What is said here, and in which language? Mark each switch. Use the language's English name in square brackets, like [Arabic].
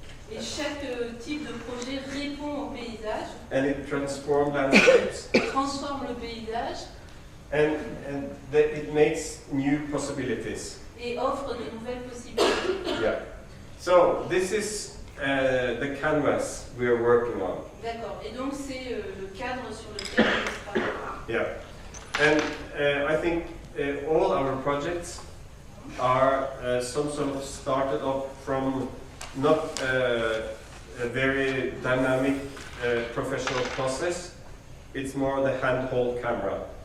[French] Et chaque type de projet répond au paysage. [English] And it transforms landscapes. [French] Transforme le paysage. [English] And it makes new possibilities. [French] Et offre de nouvelles possibilités. [English] Yeah. So this is the canvas we are working on. [French] D'accord. Et donc c'est le cadre sur lequel on travaille. [English] Yeah. And I think all our projects are some sort of started up from not a very dynamic professional process. It's more the handhold camera.